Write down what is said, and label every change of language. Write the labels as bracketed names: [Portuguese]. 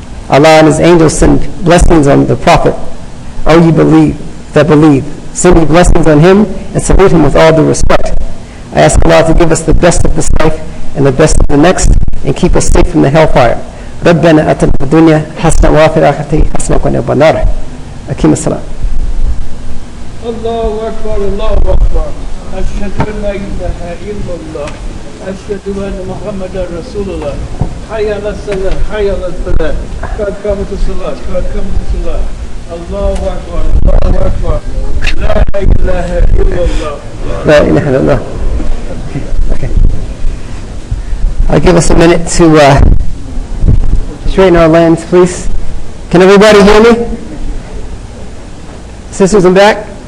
[English] Allah and His angels send blessings on the Prophet. Oh, you believe, sending blessings on him, and salute him with all due respect. I ask Allah to give us the best of this life and the best of the next, and keep us safe from the hellfire. [Arabic] ربنا آتنا في الدنيا حسنة وفي الآخرة حسنة وقنا عذاب النار. أقيم الصلاة. الله أكبر الله أكبر أشهد أن لا إله إلا الله أشهد أن محمدا رسول الله حي على الصلاة حي على الفلاح قد قامت الصلاة قد قامت الصلاة الله أكبر الله أكبر لا إله إلا الله لا إله إلا الله. Okay. [English] I'll give us a minute to straighten our lands, please. Can everybody hear me? Sisters in back?